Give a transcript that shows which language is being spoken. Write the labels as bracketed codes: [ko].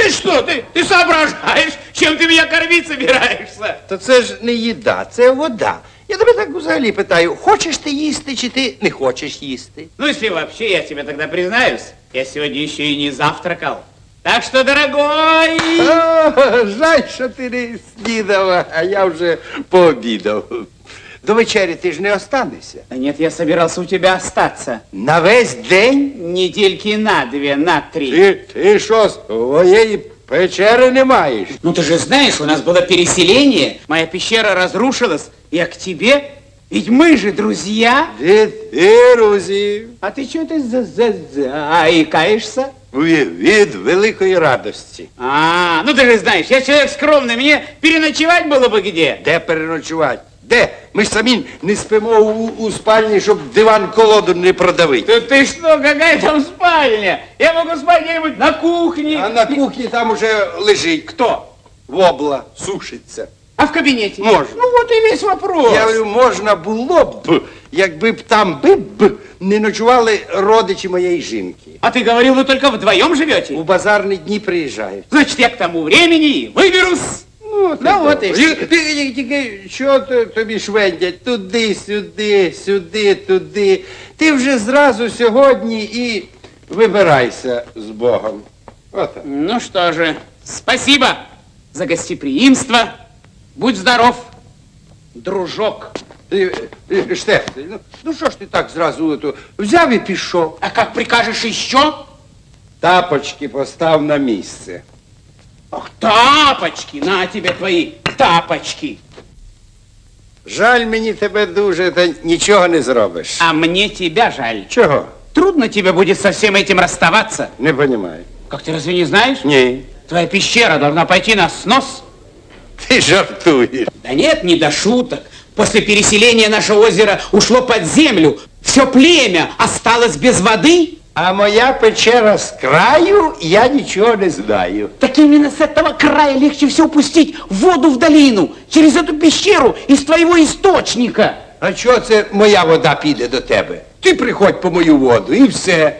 [ru] Ты что, ты соображаешь, чем ты меня кормить собираешься? [uk] Та це ж не їда, це вода. Я тебе так взагалі питаю, хочеш ти їсти, чи ти не хочеш їсти? [ru] Ну, если вообще, я тебе тогда признаюсь, я сегодня еще и не завтракал. Так что, дорогой... [uk] Жаль, що ти не снідав, а я вже пообідав. До вечері ти ж не останешся. [ru] Да нет, я собирался у тебя остаться. [uk] На весь день? [ru] Недельки на 2, на 3. [uk] Ти що, своєї печери не маєш? [ru] Ну, ты же знаешь, у нас было переселение, моя пещера разрушилась, я к тебе, ведь мы же друзья. [uk] Від друзі. [ru] А ты что ты заикаешься? [uk] Від великої радості. [ru] А, ну ты же знаешь, я человек скромный, мне переночевать было бы где? [uk] Де переночувати? Де? Ми ж самі не спимо у спальні, щоб диван-колоду не продавити. [ru] Ты что, какая там спальня? Я могу спать где-нибудь на кухне. [uk] А на кухні там уже лежить. [ru] Кто? [uk] Вобла, сушиться. [ru] А в кабинете? Можно. Ну вот и весь вопрос. [uk] Я говорю, можна було б, якби б там не ночували родичі моєї жінки. [ru] А ты говорил, вы только вдвоем живете? [uk] У базарні дні приїжджають. [ru] Значит, я к тому времени выберусь. Ну вот и все. [uk] Тільки що тобі швендять? Туди, сюди, сюди, туди. Ти вже зразу сьогодні і вибирайся з Богом. Отак. [ru] Ну что же, спасибо за гостеприимство. [uk] Будь здоров, дружок. Штеф, ну що ж ти так зразу взяв і пішов? [ru] А как прикажешь еще? [uk] Тапочки постав на місце. [ru] Ах, тапочки, на тебе твои тапочки. [uk] Жаль мені тебе дуже, та нічого не зробиш. [ru] А мне тебя жаль. [uk] Чого? [ru] Трудно тебе будет со всем этим расставаться. [uk] Не розумію. [ru] Как ты разве не знаешь? [uk] Ні. [ru] Твоя пещера должна пойти на снос. [uk] Ти жартуєш. [ru] Да нет, не до шуток. После переселения наше озеро ушло под землю. Все племя осталось без воды. А моя печера с краю, я ничего не знаю. Так именно с этого края легче всего пустить воду в долину, через эту пещеру из твоего источника. [uk] А чого це моя вода піде до тебе? Ти приходь по мою воду, і все.